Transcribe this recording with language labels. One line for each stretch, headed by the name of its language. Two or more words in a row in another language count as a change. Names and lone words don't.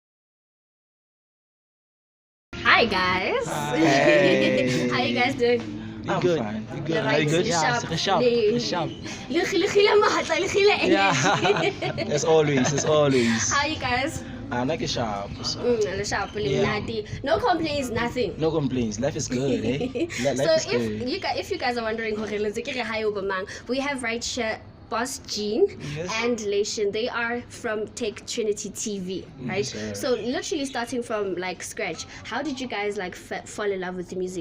English: Hi guys. Hey. How you guys doing? You're I'm good. fine. You're good. Right, Are you good?
Northern Sotho: le
English: Yeah, sharp. it's sharp. Le- It's sharp.
Northern Sotho: Lechile maatla, lechile energy.
English: Yeah. As always. How you guys? I'm like a sharp. So.
Northern Sotho: Le sharp, le
English: Yeah. mnati. No complaints, nothing. No complaints. Life is good, eh? Life So is good. if you guys are wondering, we have right here Boss Jean Yes. and Lation. They are from Tech Trinity TV, right? sir. So literally starting from like scratch. How did you guys like fall in love with the music?